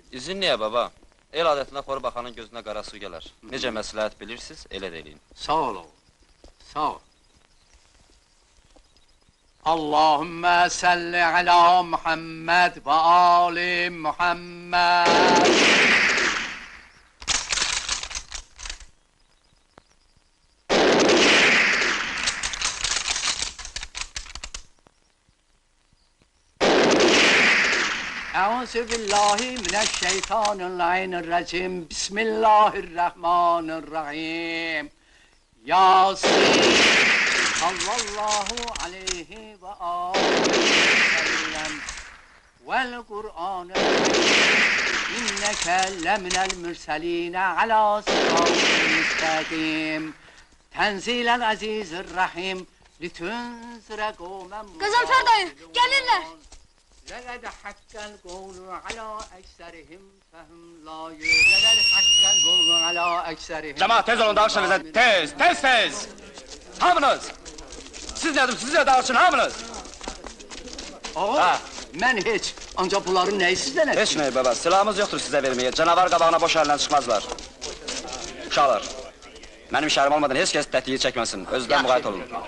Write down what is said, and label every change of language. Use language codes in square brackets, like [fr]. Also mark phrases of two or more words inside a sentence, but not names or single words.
[az] İzin niyə, baba? El adətinə xor baxanın gözünə qara su gələr. Necə məsləhət bilirsiniz, elə də eləyin. Sağ ol oğul, sağ ol. [ar] اللهم صل على محمد وآل محمد. أعوذ بالله من الشيطان الرجيم. بسم الله الرحمن الرحيم. Yasin. صلى الله عليه وسلم. والقرآن. إنك لمن المرسلين على صراط مستقيم. تنزيل العزيز الرحيم لتنذر قوما. [tr] Gazanfer dayı, gelirler. [ar] لقد حق القول على أكثرهم فهم لا يؤمنون. لقد حق القول على أكثرهم. [az] Cemaat tez olun dağışın bize, tez! Hamınız! Siz de dağışın, hamınız! Oğul, mən heç, ancaq bunların nəyi sizdən Heç nəyi baba, silahımız yoxdur sizə verməyə, canavar qabağına boş əllə çıxmazlar. Uşaqlar, mənim işarim olmadan heç kəs tətiyi çəkməsin, özdən müqayət olun.